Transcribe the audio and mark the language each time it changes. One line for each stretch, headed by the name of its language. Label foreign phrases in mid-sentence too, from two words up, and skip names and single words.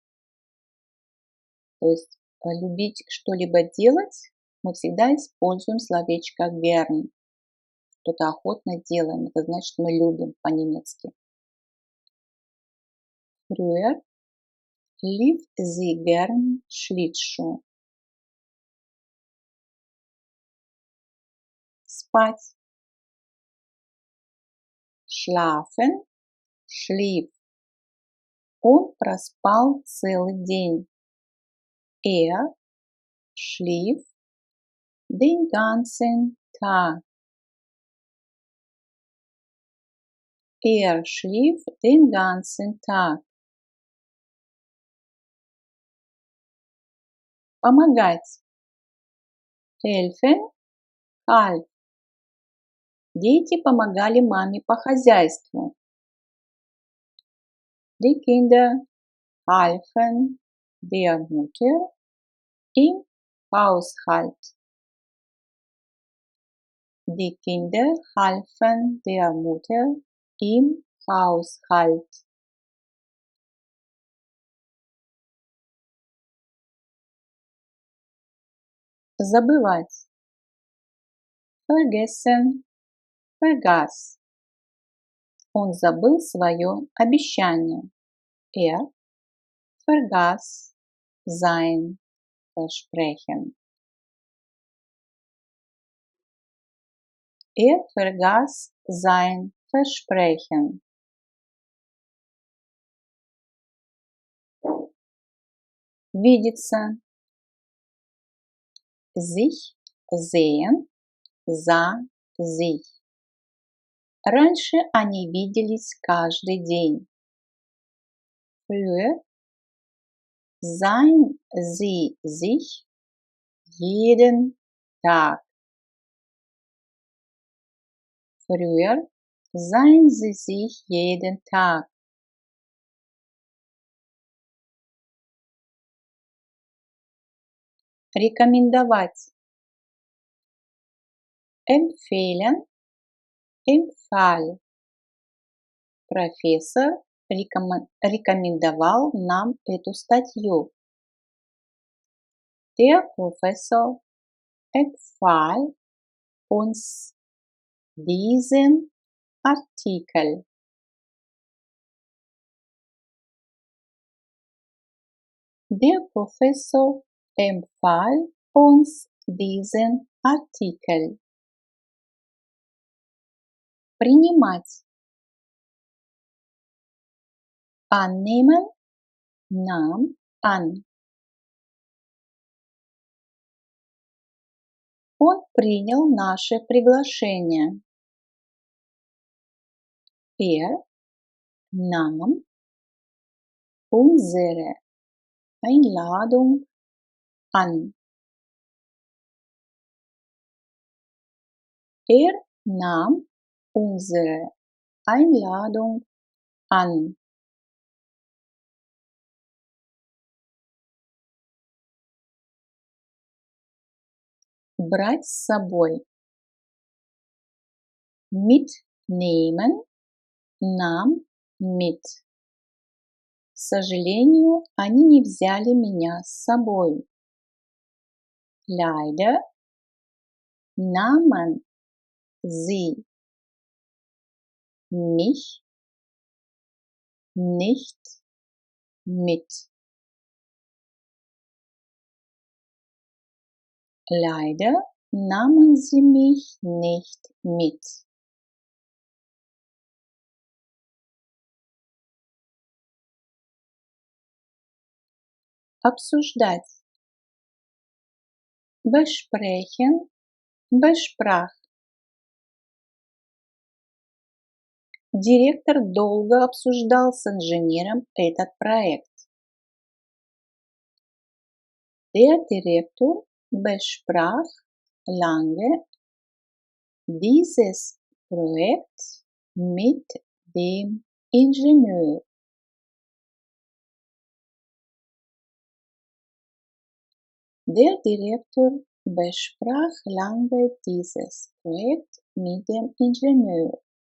Russian: То есть любить что-либо делать мы всегда используем словечко gern. Что-то охотно делаем. Это значит, мы любим по-немецки.
German: Früher lief sie gern Schlittschuh.
Russian: Спать.
German: Schlafen, schlief.
Russian: Он проспал целый день.
German: Er schlief den ganzen Tag. Er schlief den ganzen Tag.
Russian: Помогать.
German: Helfen, half.
Russian: Дети помогали маме по хозяйству.
German: Die Kinder halfen der Mutter im Haushalt. Die Kinder halfen der Mutter im Haushalt.
Russian: Забывать.
German: Vergessen, vergaß.
Russian: Он забыл свое обещание.
German: Er vergaß sein Versprechen. Er vergaß sein Versprechen.
Russian: Видеться.
German: Sich, sehen, sah, sich.
Russian: Раньше они виделись каждый день.
German: Früher sahen sie sich jeden Tag. Früher sahen sie sich jeden Tag.
Russian: Рекомендовать.
German: Empfehlen, empfahl.
Russian: Профессор рекомендовал нам эту статью.
German: Der Professor empfahl uns diesen Artikel. Der Professor empfahl uns diesen Artikel.
Russian: Принимать.
German: Annehmen, nahm an.
Russian: Он принял наше приглашение.
German: Er nahm unsere Einladung an. Er nahm unsere Einladung an.
Russian: Брать с собой.
German: Mitnehmen, nahm mit.
Russian: сожалению, они не взяли меня с собой.
German: Leider nahmen sie mich nicht mit. Leider nahmen sie mich nicht mit.
Russian: Обсуждать.
German: Besprechen, besprach.
Russian: Директор долго обсуждал с инженером этот проект.
German: Der Direktor besprach lange dieses Projekt mit dem Ingenieur. Der Direktor besprach lange dieses Projekt mit dem Ingenieur.